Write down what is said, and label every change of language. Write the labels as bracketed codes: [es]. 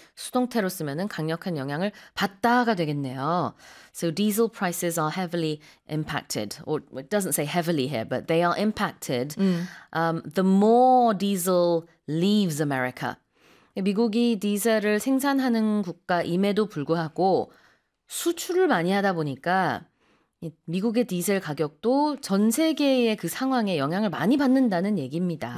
[ko] 수동태로 쓰면은 강력한 영향을 받다가 되겠네요. [en] So diesel prices are heavily impacted, or it doesn't say heavily here, but they are impacted. The more diesel leaves America. [ko] 미국이 디젤을 생산하는 국가임에도 불구하고 수출을 많이 하다 보니까 미국의 디젤 가격도 전 세계의 그 상황에 영향을 많이 받는다는 얘기입니다.